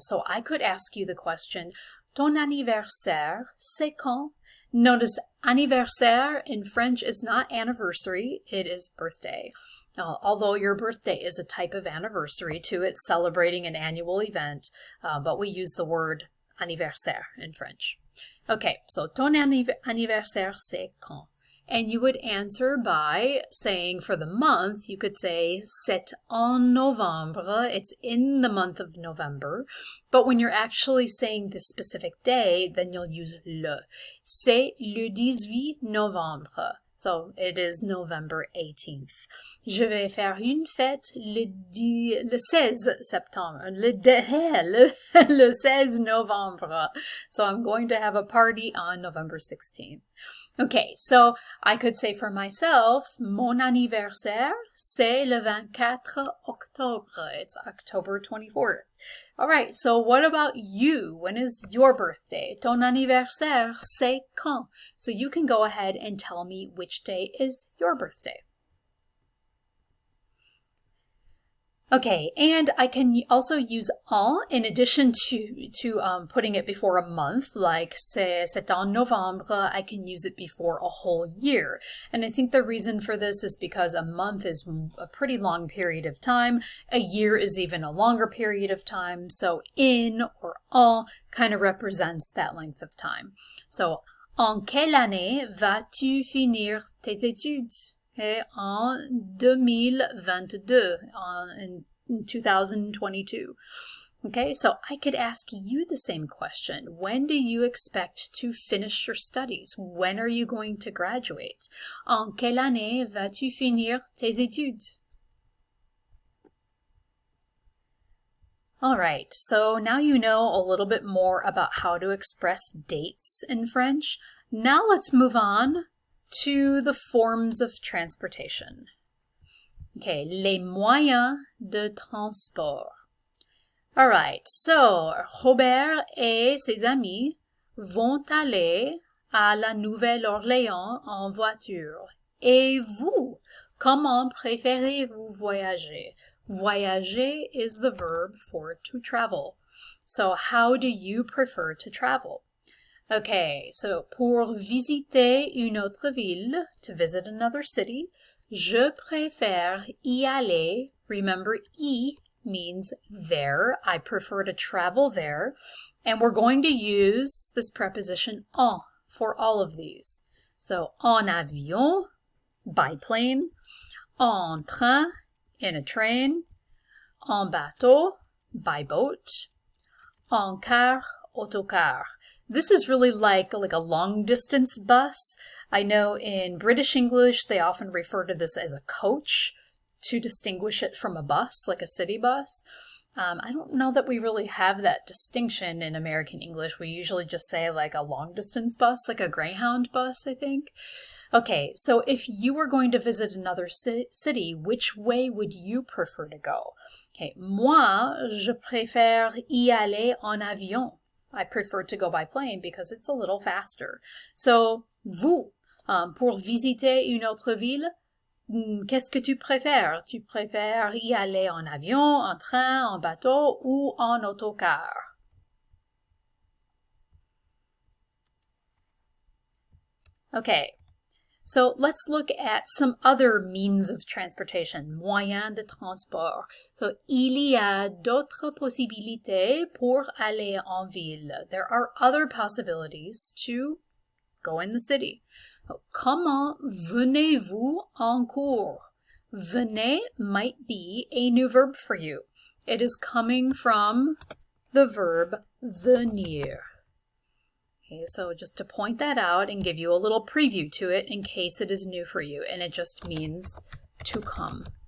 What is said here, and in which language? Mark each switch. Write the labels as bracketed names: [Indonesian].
[English] So I could ask you the question, [French] ton anniversaire, c'est quand? [English] Notice anniversaire in French is not anniversary, it is birthday. Although your birthday is a type of anniversary too, it's celebrating an annual event, but we use the word anniversaire in French. Okay, so [French] ton anniversaire c'est quand? [English] And you would answer by saying for the month, you could say [French] c'est en novembre, [English] it's in the month of November. But when you're actually saying the specific day, then you'll use le. [French] C'est le 18 novembre. [English] So it is November 18th. [French] Je vais faire une fête le 16 septembre, le 16 novembre. [English] So I'm going to have a party on November 16th. Okay, so I could say for myself, [French] mon anniversaire, c'est le 24 octobre. [English] It's October 24th. All right, so what about you? When is your birthday? Ton anniversaire, c'est quand? So you can go ahead and tell me which day is your birthday. Okay, and I can also use en in addition to putting it before a month, like c'est en novembre, I can use it before a whole year. And I think the reason for this is because a month is a pretty long period of time. A year is even a longer period of time. So in or en kind of represents that length of time. [French] So, en quelle année vas-tu finir tes études? [English] Okay, [French] en 2022, [English] in 2022. Okay, so I could ask you the same question. When do you expect to finish your studies? When are you going to graduate? [French] En quelle année vas-tu finir tes études? [English] All right, so now you know a little bit more about how to express dates in French. Now let's move on to the forms of transportation. [French] Okay, les moyens de transport. [English] All right, so [French] Robert et ses amis vont aller à la Nouvelle-Orléans en voiture. Et vous, comment préférez-vous voyager? [English] Voyager is the verb for to travel. So how do you prefer to travel? [French] Okay, so pour visiter une autre ville, [English] to visit another city, [French] je préfère y aller. [English] Remember, y means there. I prefer to travel there. And we're going to use this preposition en for all of these. [French] So, en avion, [English] by plane, [French] en train, [English] in a train, [French] en bateau, [English] by boat, [French] en car, autocar. [English] This is really like a long distance bus. I know in British English, they often refer to this as a coach to distinguish it from a bus, like a city bus. I don't know that we really have that distinction in American English. We usually just say like a long distance bus, like a Greyhound bus, I think. Okay, so if you were going to visit another city, which way would you prefer to go? [French] Okay, moi, je préfère y aller en avion. [English] I prefer to go by plane because it's a little faster. [French] So, vous, pour visiter une autre ville, qu'est-ce que tu préfères? Tu préfères y aller en avion, en train, en bateau ou en autocar? [English] Okay, So let's look at some other means of transportation, [French] moyens de transport. So, il y a d'autres possibilités pour aller en ville. [English] There are other possibilities to go in the city. [French] Comment venez-vous en cours? [English] Venez might be a new verb for you. It is coming from the verb venir. Okay, so just to point that out and give you a little preview to it in case it is new for you, and it just means to come.